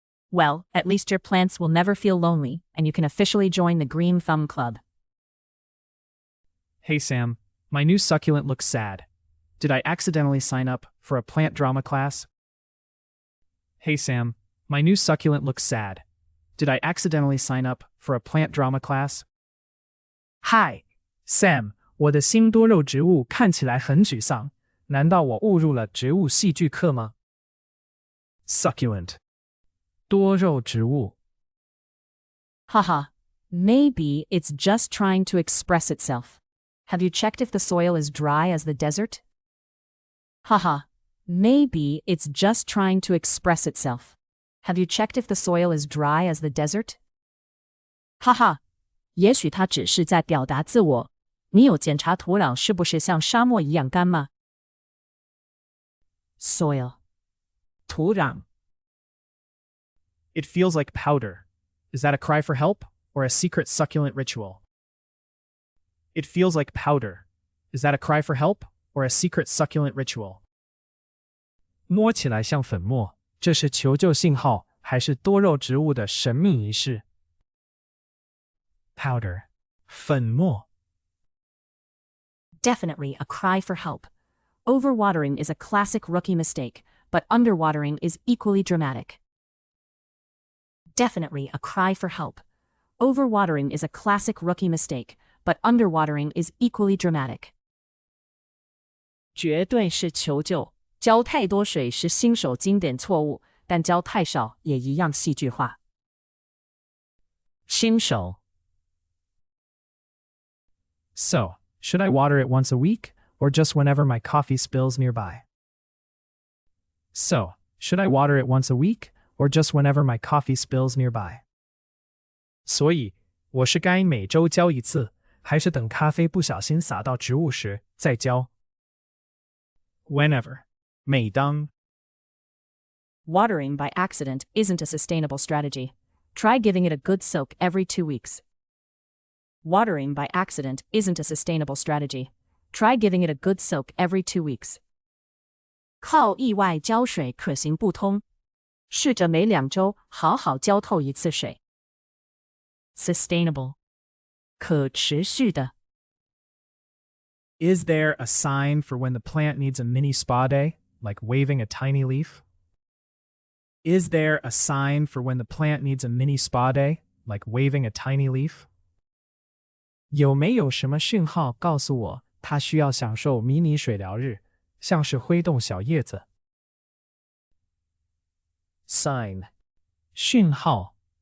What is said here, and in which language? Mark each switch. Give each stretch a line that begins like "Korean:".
English: Well, at least your plants will never feel lonely, and you can officially join the Green Thumb Club. Hey Sam, my new succulent looks sad. Did I accidentally sign up for a plant drama class? Hey Sam, my new succulent looks sad. Did I accidentally sign up for a plant drama class?
Chinese: Hi, Sam, 我的新多肉植物看起来很沮丧，难道我误入了植物戏剧课吗？ Succulent. 多肉植物
English: Haha, maybe it's just trying to express itself. Have you checked if the soil is dry as the desert? Haha, maybe it's just trying to express itself. Have you checked if the soil is dry as the desert?
Chinese: 哈哈，也许它只是在表达自我。你有检查土壤是不是像沙漠一样干吗？ Soil. 土壤
English: It feels like powder. Is that a cry for help or a secret succulent ritual? It feels like powder. Is that a cry for help or a secret succulent ritual?
Chinese: 摸起来像粉末，这是求救信号还是多肉植物的神秘仪式？ Powder. 粉末
English: Definitely a cry for help. Overwatering is a classic rookie mistake, but underwatering is equally dramatic. Definitely a cry for help. Overwatering is a classic rookie mistake, but underwatering is equally dramatic.
Chinese: 绝对是求救。浇太多水是新手经典错误，但浇太少也一样戏剧化。新手
English: So, should I water it once a week or just whenever my coffee spills nearby? So, should I water it once a week or just whenever my coffee spills nearby?
Chinese: 所以，我是该每周浇一次，还是等咖啡不小心洒到植物时再浇？ Whenever. 每当
English: Watering by accident isn't a sustainable strategy. Try giving it a good soak every 2 weeks. Watering by accident isn't a sustainable strategy. Try giving it a good soak every 2 weeks.
Chinese: 靠意外浇水可行不通。试着每2周好好浇透一次水。 Sustainable. 可持续的。
English: Is there a sign for when the plant needs a mini spa day, like waving a tiny leaf? Is there a sign for when the plant needs a mini spa day, like waving a tiny leaf?
Chinese: 有没有什么讯号告诉我它需要享受迷你水疗日，像是挥动小叶子？ Sign. 讯号